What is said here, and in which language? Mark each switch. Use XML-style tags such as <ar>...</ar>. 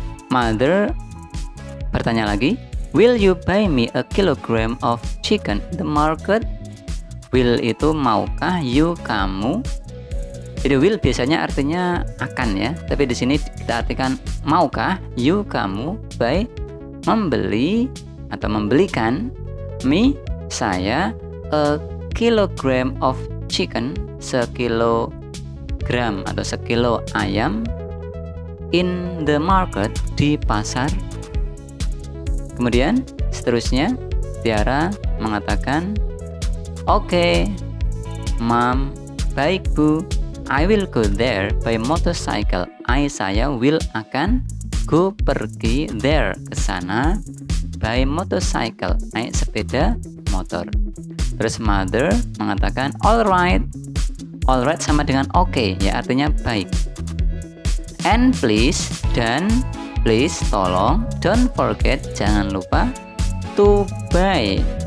<en>Mother</en> <id>bertanya lagi,</id> <en>"Will you buy me a kilogram of chicken in the market?" Will</en> <id>itu maukah,</id> <en>you</en> <id>kamu. Jadi</id> <en>will</en> <id>biasanya artinya akan ya, tapi di sini kita artikan maukah,</id> <en>you</en> <id>kamu,</id> <en>buy</en> <id>membeli atau membelikan,</id> <en>me</en> <id>saya,</id> <en>a kilogram of chicken</en> <id>sekilogram atau sekilo ayam,</id> <en>in the market</en> <id>di pasar. Kemudian seterusnya Tiara mengatakan,</id> <en>"Oke, Mom,</en> <id>baik Bu,</id> <en>I will go there by motorcycle."</en> <id>Saya</id> <en>will</en> <id>akan</id> <en>go</en> <id>pergi</id> <en>there</en> <id>ke sana</id> <en>by motorcycle</en> <id>naik sepeda motor. Terus</id> <en>mother</en> <id>mengatakan</id> <en>alright. Alright</en> <id>sama dengan oke, ya artinya baik.</id> <en>And please,</en> <id>dan</id> <en>please</en> <id>tolong,</id> <en>don't forget</en> <id>jangan lupa</id> <en>to buy.</en>